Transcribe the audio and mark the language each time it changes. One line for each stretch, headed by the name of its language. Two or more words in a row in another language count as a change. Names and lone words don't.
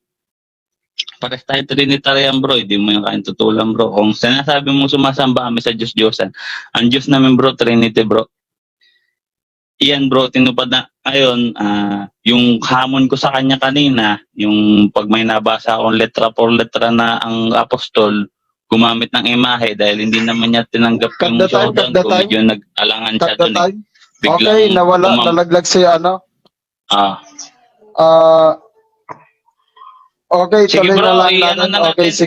Filipino: Pares tayo Trinitarian bro, hindi mo yung kain tutulan bro. Kung sinasabi mo sumasamba kami sa Diyos-Diyosan, ang Diyos namin bro, Trinity bro. Iyan bro, tinupad na. Ayun, yung hamon ko sa kanya kanina, yung pag may nabasa akong
Spanish: letra por letra
Filipino: na ang apostol, gumamit ng imahe dahil hindi naman niya tinanggap yung showdown ko, medyo nag-alangan siya dun eh. Okay, nalaglag si ano. Okay, sige tuloy bro, na lang natin. Okay, sige.